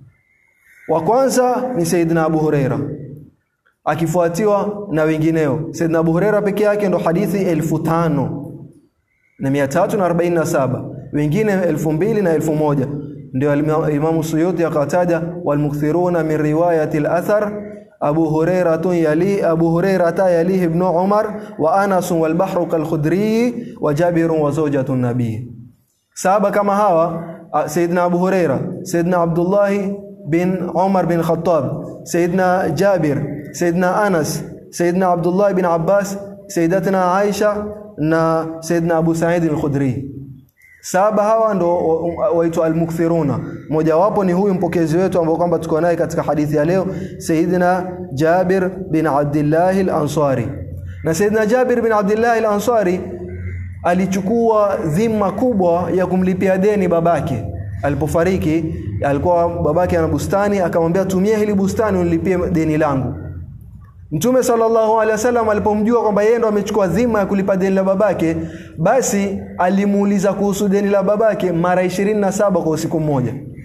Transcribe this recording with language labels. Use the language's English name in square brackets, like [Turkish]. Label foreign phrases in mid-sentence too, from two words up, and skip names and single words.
[Swahili] Wa kwanza ni Sayyidina Abu Huraira, akifuatiwa na wengineo. Sayyidina Abu Huraira peke yake ndo hadithi 1500 na 347, wengine 2000 na 1000. Ndio Imam Suyuti akataja [Arabic] والمكثرون من رواية الأثر أبو هريرة يلي ابن عمر وأنس والبحر كالخدري وجابر وزوجة النبي. [Swahili] Sahaba kama hawa Sayyidina Abu Hurairah, Sayyidina Abdullah bin Umar bin Khattab, Sayyidina Jabir, Sayyidina Anas, Sayyidina Abdullah bin Abbas, Sayyidatina Aisha na Sayyidina Abu Sa'id al-Khudri. Sahaba hawa ndo waitwa al-mukthiruna. Mmoja wapo ni huyu mpokezi wetu ambao kwamba tuko naye katika hadithi ya leo, Sayyidina Jabir bin Abdullah al-Ansari. Na Sayyidina Jabir bin Abdullah al-Ansari alichukua dhima kubwa ya kumlipia deni babake. Alipofariki, alikuwa babake ana bustani, akamwambia tumia hili bustani unilipie deni langu. Mtume [Arabic] صلى الله عليه وسلم [Swahili] alipomjua kwamba yeye ndo amechukua dhima ya kulipa deni la babake, basi alimuuliza kuhusu deni la babake mara 27 kwa usiku mmoja.